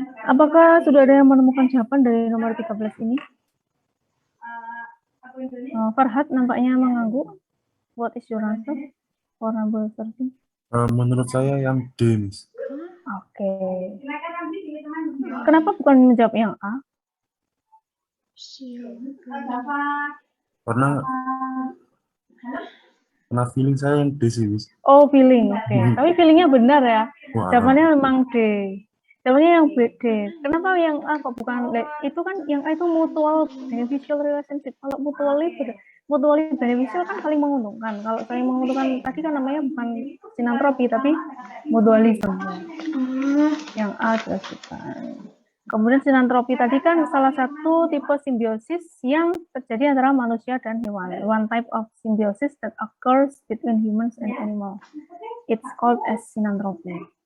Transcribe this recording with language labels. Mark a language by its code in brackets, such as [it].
[id] Apakah sudah ada yang menemukan jawaban dari nomor 13 ini? Farhad nampaknya mengangguk. [en] What is your answer for number 13? [id] Menurut saya yang D, Miss. Oke. Kenapa bukan menjawab yang A? Karena feeling saya yang D sih, Miss. Oh, feeling. Oke. Tapi feelingnya benar ya. Jawabannya memang D. Jawabannya yang D. Kenapa yang A kok bukan D? Itu kan yang A itu [en] mutual beneficial relationship. [id] Kalau [en] mutually beneficial [id] kan saling menguntungkan. Kalau saling menguntungkan tadi kan namanya bukan sinantropi tapi mutualism. Yang A jelas bukan. Kemudian sinantropi tadi kan salah satu tipe simbiosis yang terjadi antara manusia dan hewan. [en] One type of symbiosis that occurs between humans and animals. It's called as sinantropi.